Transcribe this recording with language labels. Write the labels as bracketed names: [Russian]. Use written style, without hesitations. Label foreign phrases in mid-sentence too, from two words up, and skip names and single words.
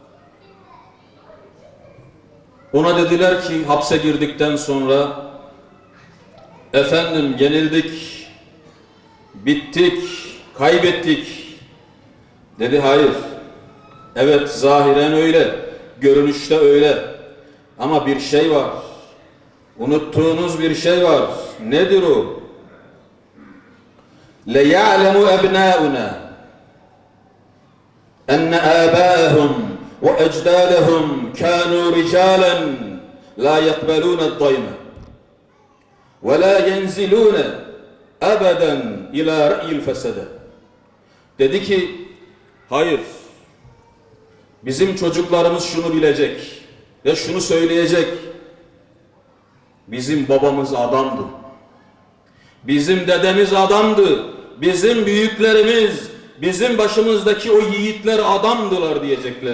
[Turkish] Ona dediler ki hapse girdikten sonra efendim yenildik, bittik, kaybettik. Dedi hayır. Evet zahiren öyle, görünüşte öyle. Ama bir şey var. Unuttuğunuz bir şey var. Nedir o? [Arabic] لَيَعْلَمُ أَبْنَاؤُنَا أَنَّ آبَاءَهُمْ وَأَجْدَادَهُمْ كَانُوا رِجَالًا لَا يَقْبَلُونَ الضَّيْمَ وَلَا يَنْزِلُونَ أَبَدًا إِلَى رَأْيِ الْفَسَدَ. [Turkish] Dedi ki, hayır, bizim çocuklarımız şunu bilecek ve şunu söyleyecek. Bizim babamız adamdı. Bizim dedemiz adamdı. Bizim büyüklerimiz, bizim başımızdaki o yiğitler adamdılar diyecekler.